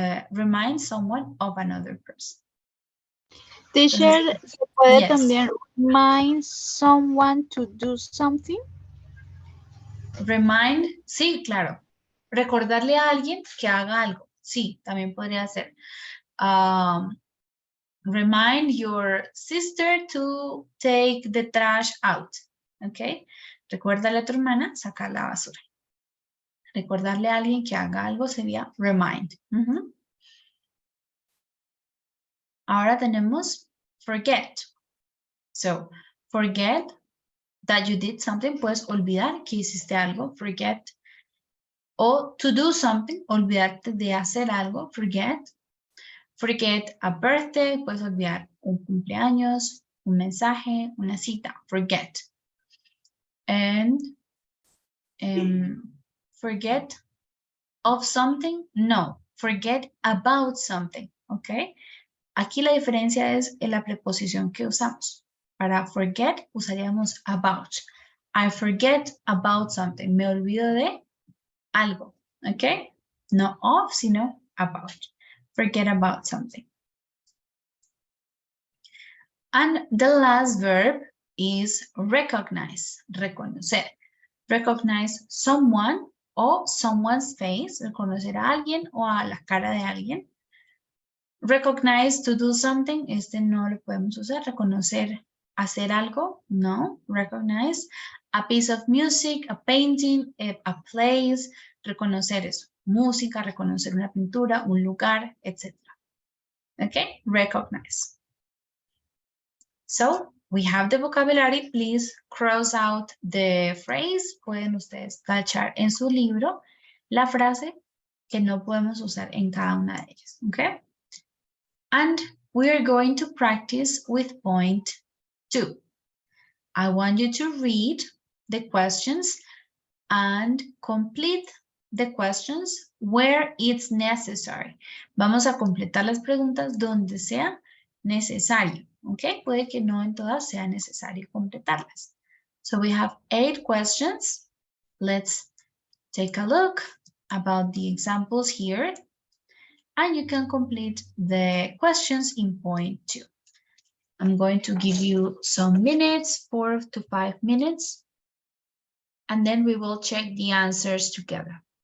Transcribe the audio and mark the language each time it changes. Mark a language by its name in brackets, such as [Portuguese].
[English] Remind someone of another person. [Spanish] Teacher, ¿se puede [English] Yes. también remind someone to do something? [Spanish] Remind, sí, claro. Recordarle a alguien que haga algo. Sí, también podría ser. [English] Remind your sister to take the trash out. [Spanish] ¿Ok? Recuérdale a tu hermana sacar la basura. Recordarle a alguien que haga algo sería remind. Ahora tenemos forget. [English] So, forget that you did something. [Spanish] Puedes olvidar que hiciste algo. Forget. O [English] to do something. [Spanish] Olvidarte de hacer algo. Forget. [English] Forget a birthday, [Spanish] puedes olvidar un cumpleaños, un mensaje, una cita, forget. [English] And forget of something, no, forget about something, ¿ok? [Spanish] Aquí la diferencia es en la preposición que usamos. Para forget usaríamos about. [English] I forget about something. [Spanish] Me olvido de algo, [English] ¿ok? No of, sino about. Forget about something. And the last verb is recognize, reconocer. Recognize someone o someone's face, [Spanish] reconocer a alguien o a la cara de alguien. [English] Recognize to do something, [Spanish] este no lo podemos usar. Reconocer, hacer algo, no. [English] Recognize a piece of music, a painting, a place. [Spanish] Reconocer eso, música, reconocer una pintura, un lugar, etc. [English] Okay, recognize. So, we have the vocabulary. Please cross out the phrase. [Spanish] Pueden ustedes tachar en su libro la frase que no podemos usar en cada una de ellas. [English] Okay? And we are going to practice with point 2. I want you to read the questions and complete the questions where it's necessary. [Spanish] Vamos a completar las preguntas donde sea necesario. ¿Ok? Puede que no en todas sea necesario completarlas. [English] So we have 8 questions. Let's take a look about the examples here. And you can complete the questions in point 2. I'm going to give you some minutes, 4 to 5 minutes, and then we will check the answers together.